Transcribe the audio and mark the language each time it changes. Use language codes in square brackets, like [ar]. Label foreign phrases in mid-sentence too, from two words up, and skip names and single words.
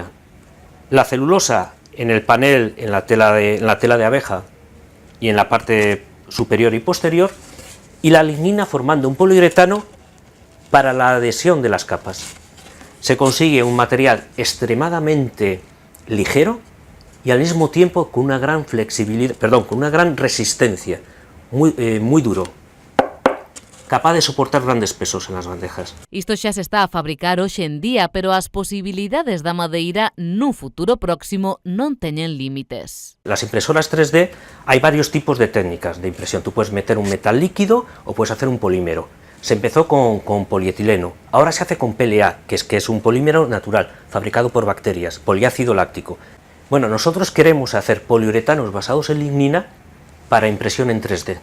[es] La celulosa en el panel, en la tela de abeja y en la parte superior y posterior, y la lignina formando un poliuretano para la adhesión de las capas. Se consigue un material extremadamente ligero, y al mismo tiempo con una gran flexibilidad, con una gran resistencia, muy duro, capaz de soportar grandes pesos en las bandejas. [gl] Isto xa se está a fabricar hoxe en día, pero as posibilidades da madeira nun futuro próximo non teñen límites. [es] Las impresoras 3D hay varios tipos de técnicas de impresión. Tú puedes meter un metal líquido o puedes hacer un polímero. Se empezó con polietileno, ahora se hace con PLA, que es un polímero natural, fabricado por bacterias, poliácido láctico. Bueno, nosotros queremos hacer poliuretanos basados en lignina para impresión en 3D.